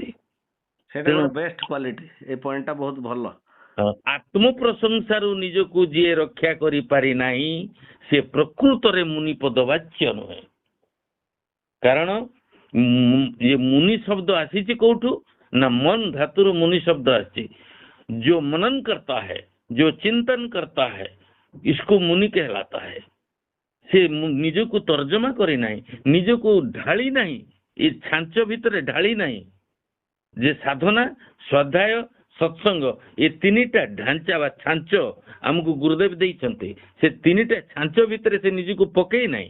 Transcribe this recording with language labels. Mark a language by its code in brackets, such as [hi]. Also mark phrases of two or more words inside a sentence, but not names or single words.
[or] ସେଇଟା [en] best quality. [or] ଏ ପଏଣ୍ଟଟା ବହୁତ ଭଲ। ଆତ୍ମପ୍ରଶଂସାରୁ ନିଜକୁ ଯିଏ ରକ୍ଷା କରିପାରି ନାହିଁ ସେ ପ୍ରକୃତରେ ମୁନିପଦ ବାଚ୍ୟ ନୁହେଁ। କାରଣ ମୁନି ଶବ୍ଦ ଆସିଛି କୋଉଠୁ ନା ମନ ଧାତୁରୁ ମୁନି ଶବ୍ଦ ଆସିଛି। [hi] जो मनन करता है, जो चिंतन करता है, इसको मुनि कहलाता है। [or] से ନିଜକୁ ତର୍ଜମା କରି ନାହିଁ, ନିଜକୁ ଢାଳି ନାହିଁ, ଏ ଛାଞ୍ଚ ଭିତରେ ଢାଳି ନାହିଁ। ଯେ ସାଧନା, ସ୍ୱାଧ୍ୟାୟ, ସତ୍ସଙ୍ଗ ଏ ତିନିଟା ଢାଞ୍ଚା ବା ଛାଞ୍ଚ ଆମକୁ ଗୁରୁଦେବ ଦେଇଛନ୍ତି। ସେ ତିନିଟା ଛାଞ୍ଚ ଭିତରେ ସେ ନିଜକୁ ପକେଇ ନାହିଁ।